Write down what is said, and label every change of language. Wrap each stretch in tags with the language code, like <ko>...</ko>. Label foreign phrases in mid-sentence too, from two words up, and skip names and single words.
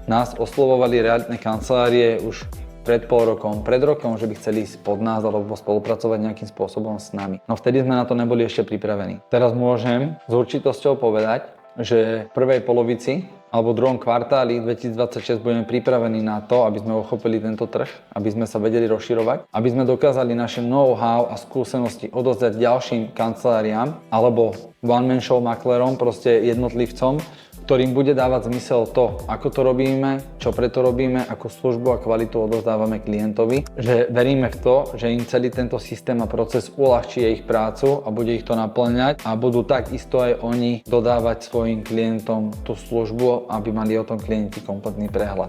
<sk>Nás oslovovali realitné kancelárie už pred pred rokom, že by chceli ísť pod nás alebo spolupracovať nejakým spôsobom s nami. No vtedy sme na to neboli ešte pripravení. Teraz môžem s určitosťou povedať, že v prvej polovici alebo v druhom kvartáli 2026 budeme pripravení na to, aby sme uchopili tento trh, aby sme sa vedeli rozširovať, aby sme dokázali naše know-how a skúsenosti odozdať ďalším kanceláriám alebo</sk> <en>one-man show</en> <sk>maklérom, proste jednotlivcom, ktorým bude dávať zmysel to, ako to robíme, čo preto robíme, akú službu a kvalitu odozdávame klientovi, že veríme v to, že im celý tento systém a proces uľahčí ich prácu a bude ich to naplňať a budú takisto aj oni dodávať svojim klientom tú službu, aby mali o tom klienti kompletný prehľad.</sk>